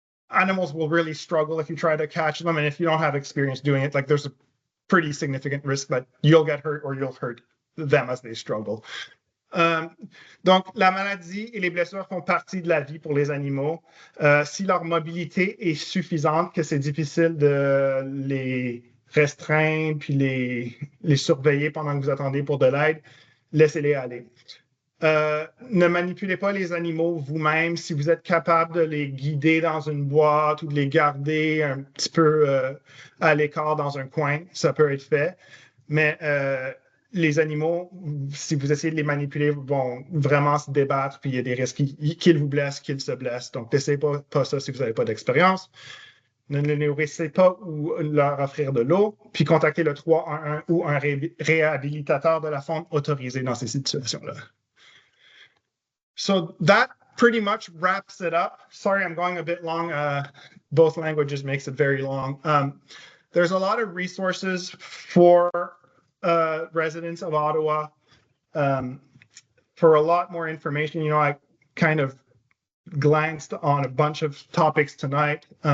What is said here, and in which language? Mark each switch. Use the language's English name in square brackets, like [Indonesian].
[English] Animals will really struggle if you try to catch them, and if you don't have experience doing it, there's a pretty significant risk that you'll get hurt or you'll hurt them as they struggle. [French] Donc, la maladie et les blessures font partie de la vie pour les animaux. Si leur mobilité est suffisante, que c'est difficile de les restreindre puis les surveiller pendant que vous attendez pour de l'aide, laissez-les aller. Ne manipulez pas les animaux vous-même. Si vous êtes capable de les guider dans une boîte ou de les garder un petit peu à l'écart dans un coin, ça peut être fait. Mais les animaux, si vous essayez de les manipuler, vont vraiment se débattre, puis il y a des risques qu'ils vous blessent, qu'ils se blessent. Donc, n'essayez pas ça si vous n'avez pas d'expérience. Ne les nourrissez pas ou leur offrir de l'eau, puis contactez le 311 ou un réhabilitateur de la faune autorisé dans ces situations-là. [English] So that pretty much wraps it up. Sorry, I'm going a bit long. Both languages makes it very long. There's a lot of resources for residents of Ottawa. For a lot more information, I kind of glanced on a bunch of topics tonight.